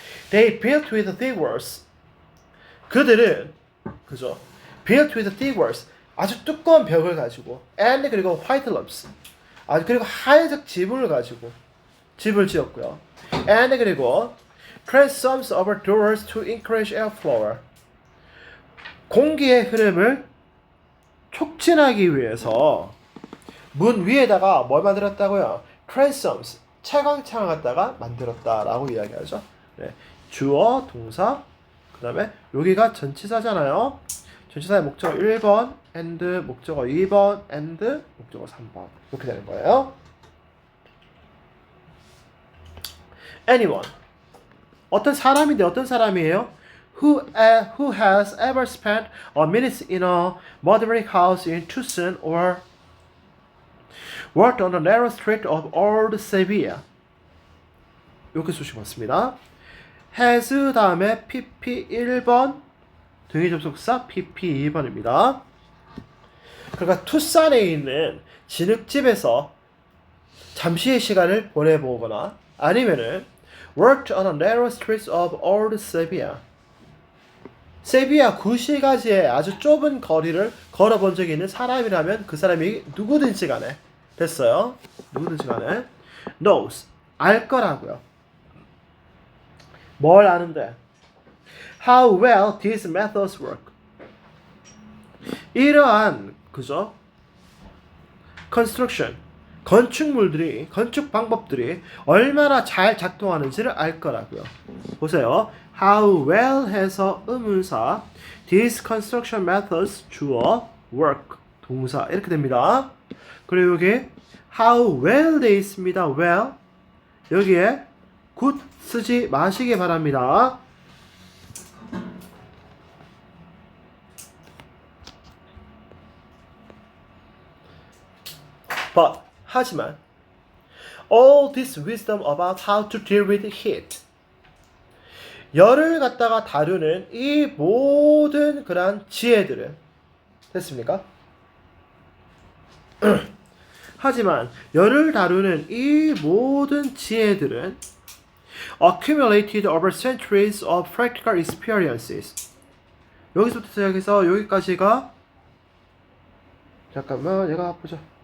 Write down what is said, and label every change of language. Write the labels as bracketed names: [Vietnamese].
[English] They built with thick walls. [Korean] 그들은 그죠? [English] Built with thick walls. [Korean] 아주 두꺼운 벽을 가지고 and 그리고 [English] white roofs. [Korean] 아주 그리고 하얀색 지붕을 가지고 집을 지었고요. [English] and [Korean] 그리고 [English] transoms over doors to encourage airflow. [Korean] 공기의 흐름을 촉진하기 위해서 문 위에다가 뭘 만들었다고요? transoms 채광창을 갖다가 만들었다라고 이야기하죠. 네. 주어, 동사, 그 다음에 여기가 전치사잖아요. 전치사의 목적어 1번, and 목적어 2번, and 목적어 3번 이렇게 되는 거예요. anyone 어떤 사람인데 어떤 사람이에요? [English] Who has ever spent a minute in a mud brick house in Tucson or worked on the narrow street of Old Sevilla. [Korean] 이렇게 수식 맞습니다. has 다음에 pp 1번 등위 접속사 pp 2번입니다. 그러니까 투싼에 있는 진흙집에서 잠시의 시간을 보내보거나 아니면은 [English] worked on the narrow streets of Old Sevilla. [Korean] 세비야 구시가지의 아주 좁은 거리를 걸어본 적이 있는 사람이라면 그 사람이 누구든지 간에 됐어요. 누구든지 간에 [English] knows [Korean] 알 거라고요. 뭘 아는데? [English] how well these methods work. [Korean] 이러한 그죠? construction 건축물들이 건축 방법들이 얼마나 잘 작동하는지를 알 거라고요. 보세요. how well 해서 의문사 these construction methods 주어 work 동사 이렇게 됩니다. 그리고 여기 how well 돼 있습니다. well 여기에 good 쓰지 마시기 바랍니다. [English] But [Korean] 하지만 [English] all this wisdom about how to deal with heat [Korean] 열을 갖다가 다루는 이 모든 그러한 지혜들은 됐습니까? 하지만 열을 다루는 이 모든 지혜들은 [English] accumulated over centuries of practical experiences [Korean] 여기서부터 시작해서 여기까지가 잠깐만 얘가 보자.